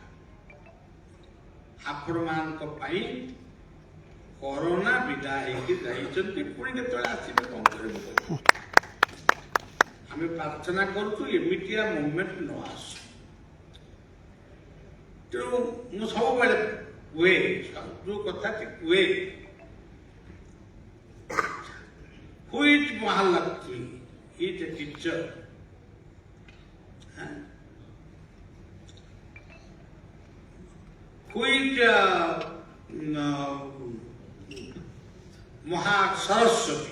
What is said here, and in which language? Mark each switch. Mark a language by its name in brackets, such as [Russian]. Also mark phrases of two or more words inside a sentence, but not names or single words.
[Odia] ଆପଣମାନଙ୍କ ପାଇଁ କରୋନା ବିଦା ହେଇକି ଯାଇଛନ୍ତି, ପୁଣି କେତେବେଳେ ଆସିବେ କଣ କରିବୁ? ଆମେ ପ୍ରାର୍ଥନା କରୁଛୁ ଏମିତିଆ ମୁଭମେଣ୍ଟ ନ ଆସୁ। ତେଣୁ ମୁଁ ସବୁବେଳେ କୁହେ, ଯୋଉ କଥାଟି କୁହେ, [English] who is Mahalakshmi? He is a teacher. Who is Mahasaraswati?